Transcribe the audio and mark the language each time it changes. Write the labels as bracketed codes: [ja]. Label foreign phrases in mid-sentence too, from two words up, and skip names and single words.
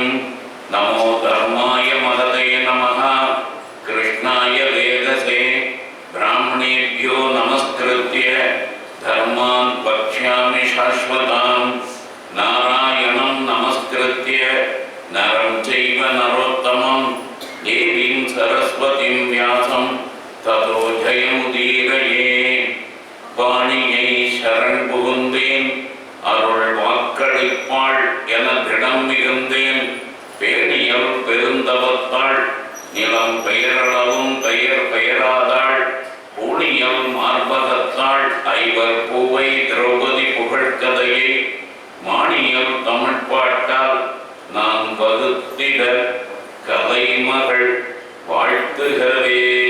[sa] नमो धर्माय महते नमः कृष्णाय वेदसे ब्राह्मणेभ्यो नमस्कृत्य धर्मान् वक्ष्यामि शाश्वतां। नारायणं नमस्कृत्य नरं चैव नरोत्तमं देवीं सरस्वतीं व्यासं ततो जयमुदीरये। [ta] வாணியை சரண் புகுந்தேன் அருள் வாக்களிப்பாள் என திடம் மிகுந்தேன். பேணியல் பெருந்தவத்தாள் நிலம் பெயரளவும் பெயர் பெயராதாள். பூணியல் மார்பகத்தாள் ஐவர் பூவை திரௌபதி புகழ்கதையை மாணியல் தமிழ்பாட்டால் நான் வகுத்திட கலைமகள் வாழ்த்துகவே.